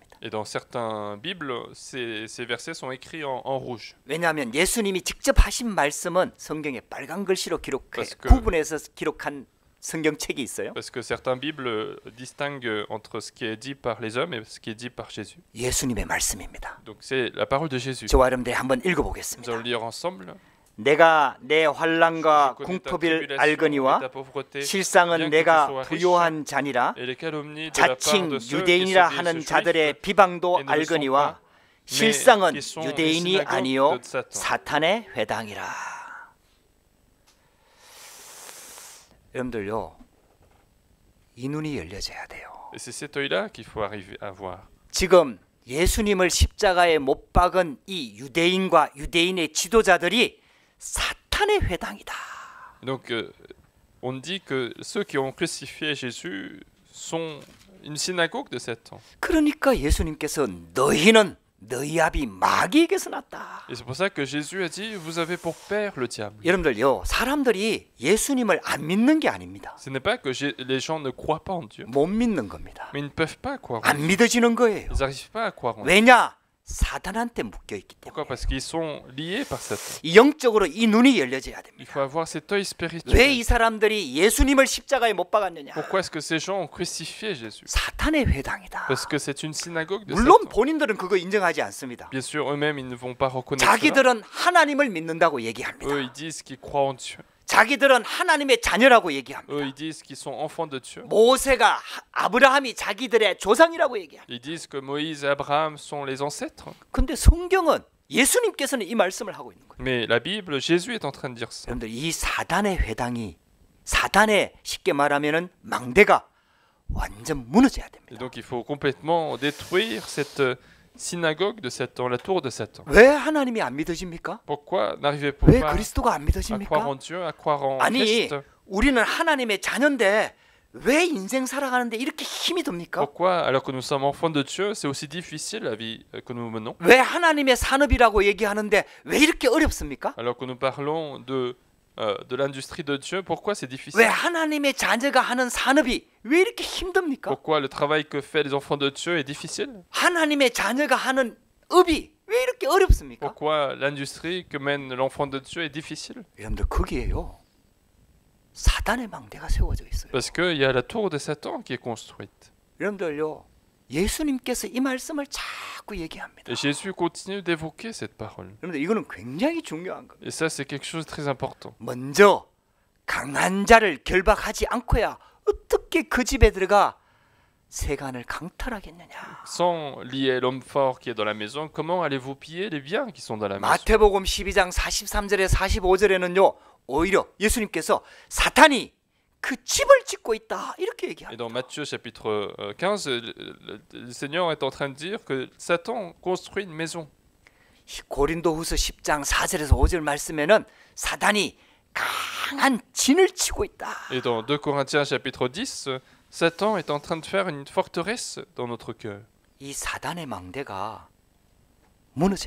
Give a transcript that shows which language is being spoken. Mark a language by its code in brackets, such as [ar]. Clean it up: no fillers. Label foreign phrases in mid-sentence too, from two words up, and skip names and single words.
[fr] Et dans certains Bibles, ces versets sont écrits en rouge. [ko] 왜냐하면 예수님이 직접 하신 말씀은 성경에 빨간 글씨로 기록해 [fr] Parce que- [ko] 구분해서 기록한 성경책이 있어요. [fr] Parce que certains Bibles distinguent entre ce qui est dit par les hommes et ce qui est dit par Jésus. [ko] 예수님의 말씀입니다. [fr] Donc c'est la parole de Jésus. [ko] 저와 여러분들이 한번 [fr] Nous [ko] 읽어보겠습니다. [fr] allons lire ensemble. [ko] 내가 내 환난과 [fr] Je connais ta [ko] 궁핍을 [fr] tribulation et [ko] 알거니와 [fr] ta pauvreté, [ko] 실상은 [fr] bien que tu [ko] 내가 [fr] sois riche, [ko] 부요한 자니라 [fr] et les calomnies de la part [ko] 자칭 [fr] de ceux qui [ko] 유대인이라 [fr] se [ko] 하는 [fr] disent [ko] 자들의 [fr] juifs [ko] 비방도 [fr] et ne le sont [ko] 알거니와 [fr] pas, mais [ko] 실상은 [fr] qui sont les [ko] 유대인이 [fr] synagogues [ko] 아니요 [fr] de Satan. [ko] 사탄의 회당이라. 여러분들요, 이 눈이 열려져야 돼요. [fr] Et c'est cet œil-là qu'il faut arriver à voir. [ko] 지금 예수님을 십자가에 못 박은 이 유대인과 유대인의 지도자들이 사탄의 회당이다. [fr] Donc on dit que ceux qui ont crucifié Jésus sont une synagogue de Satan. [ko] 그러니까 예수님께서 너희는 너희 아비 마귀에게서 났다. [fr] Et c'est pour ça que Jésus a dit, vous avez pour père le diable. [ko] 여러분들요, 사람들이 예수님을 안 믿는 게 아닙니다. [fr] Ce n'est pas que les gens ne croient pas en Dieu, [ko] 못 믿는 겁니다. [fr] mais ils ne peuvent pas croire en [ko] 안 [fr] Dieu. [ko] 믿어지는 거예요. [fr] Ils n'arrivent pas à croire en Dieu. [ko] 왜냐? 사탄한테 묶여 있기 [fr] Pourquoi? [ko] 때문에. [fr] Parce qu'ils sont liés par Satan. [ko] 이 영적으로 이 눈이 열려져야 [fr] Il [ko] 됩니다. [fr] faut avoir cet œil [ko] 왜 [fr] spirituel. [ko] 이 사람들이 예수님을 십자가에 못 박았느냐? [fr] Pourquoi est-ce que ces gens ont crucifié Jésus? [ko] 사탄의 회당이다. [fr] Parce que c'est une synagogue de [ko] 물론 [fr] Satan. [ko] 본인들은 그거 인정하지 않습니다. [fr] Bien sûr, eux-mêmes, ils ne vont pas reconnaître cela. [ko] 자기들은 하나님을 믿는다고 [fr] Eux, [ko] 얘기합니다. [fr] ils disent qu'ils croient en Dieu. [ko] 자기들은 하나님의 자녀라고 [fr] Eux, [ko] 얘기합니다. [fr] ils disent qu'ils sont enfants de Dieu. [ko] 모세가 아브라함이 자기들의 조상이라고 얘기합니다. [fr] Ils disent que Moïse et Abraham sont les ancêtres. [ko] 근데 성경은 예수님께서는 이 말씀을 하고 있는 거예요. [fr] Mais la Bible, Jésus est en train de dire ça. [ko] 여러분들 이 사단의 회당이 사단의 쉽게 말하면은 망대가 완전 무너져야 [fr] Et [ko] 됩니다. [fr] donc il faut complètement détruire cette synagogue de Satan, la tour de Satan. [ko] 왜 하나님이 안 믿어집니까? [fr] Pourquoi n'arrivez-vous [ko] 왜 [fr] pas [ko] 그리스도가 안 [fr] à croire [ko] 믿어집니까? [fr] en Dieu, à croire en [ko] 아니 [fr] Christ? [ko] 우리는 하나님의 자녀인데 왜 인생 살아가는데 이렇게 힘이 듭니까? [fr] Pourquoi, alors que nous sommes enfants de Dieu, c'est aussi difficile la vie que nous menons? [ko] 왜 하나님의 산업이라고 얘기하는데 왜 이렇게 어렵습니까? [fr] Alors que nous parlons de l'industrie de Dieu, pourquoi c'est [ko] 왜 [fr] difficile? [ko] 하나님의 자녀가 하는 산업이 왜 이렇게 힘듭니까? [fr] Pourquoi le travail que fait les enfants de Dieu est difficile? [ko] 하나님의 자녀가 하는 업이 왜 이렇게 어렵습니까? [fr] Pourquoi l'industrie que mène l'enfant de Dieu est difficile? [ko] 여러분들 거기에요 사단의 망대가 세워져 있어요. [fr] Parce qu'il y a la tour de Satan qui est construite. [ko] 여러분들요 예수님께서 이 말씀을 자꾸 얘기합니다. [fr] Et Jésus continue d'évoquer cette parole. [ko] 여러분들 이거는 굉장히 중요한 거예요. [fr] Et ça, c'est quelque chose de très important. [ko] 먼저 강한 자를 결박하지 않고야 어떻게 그 집에 들어가 세간을 강탈하겠느냐. [fr] Sans lier l'homme fort qui est dans la maison, comment allez-vous piller les biens qui sont dans la maison? [ko] 마태복음 12장 43절에 45절에는요. 오히려 예수님께서 사탄이 그 집을 짓고 있다 이렇게 [fr] Et [ko] 얘기합니다. [fr] dans Matthieu chapitre 15, le Seigneur est en train de dire que Satan construit une maison. [ko] 고린도후서 10장 4절에서 5절 말씀에는 사탄이 강한 진을 치고 있다. [fr] Et dans 2 Corinthiens chapitre 10, Satan est en train de faire une forteresse dans notre cœur. [ko] 이 사단의 망대가 무너져야